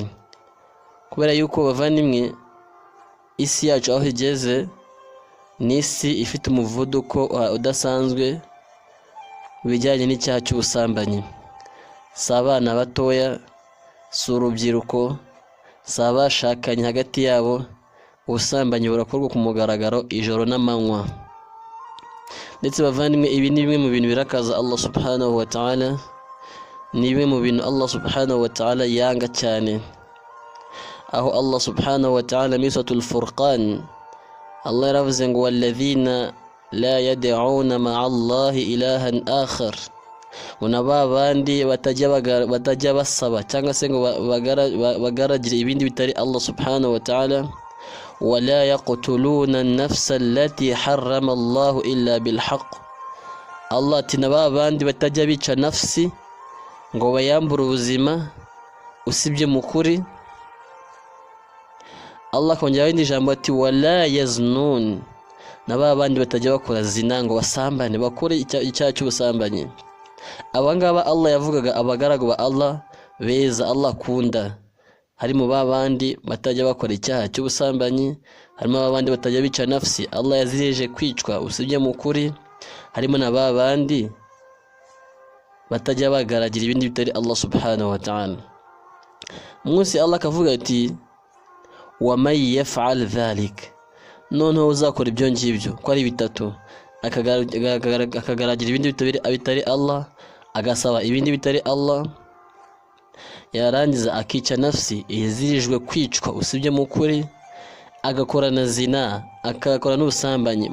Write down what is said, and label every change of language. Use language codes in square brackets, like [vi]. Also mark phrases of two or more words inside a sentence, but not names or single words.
[rw] Kubera yuko bavandimwe, isi yacu aho igeze ni isi ifite umuvuduko udasanzwe bijyanye n'icyaha cy'ubusambanyi. Si abana batoya, si urubyiruko, si abashakanye hagati yabo, ubusambanyi burakorwa ku mugaragaro ijoro n'amanywa. Ndetse bavandimwe, ibi ni bimwe mu bintu birakaza Allah [ar] سبحانه وتعالى, [rw] ni bimwe mu bintu Allah [ar] سبحانه وتعالى [rw] yanga cyane. Aho Allah [ar] سبحانه وتعالى [rw] muri suratul Furqan Allah yaravuze ngo [ar] والذين لا يدعون مع الله إلها آخر, [rw] babandi batajya basaba cyangwa se ngo bagaragire ibindi bitari Allah [ar] سبحانه وتعالى. ولا يقتلون النفس التي حرم الله إلا بالحق. [rw] Allah ati babandi batajya bica nafsi ngo bayambure ubuzima usibye mu kuri. Allah kongera indi jambo ati [ar] ولا يزنون, [rw] babandi batajya bakora zina ngo basambane, bakore icyaha cy'ubusambanyi. Abangaba Allah yavugaga abagaragu ba Allah beza Allah akunda, harimo babandi batajya bakora icyaha cy'ubusambanyi, harimo babandi batajya bica nafsi Allah yazireje kwicwa usibye mu kuri, harimo na babandi batajya bagaragira ibindi bitari Allah [ar] سبحانه وتعالى. [rw] Munsi Allah akavuga ati [ar] ومن يفعل ذلك, [rw] noneho uzakora ibyo ngibyo ko ari bitatu, akagaragira ibindi bitari Allah, agasaba ibindi bitari Allah, yarangiza akica nafsi izirijwe kwicwa usibye mu kuri, agakora na zina, akakora n'ubusambanyi.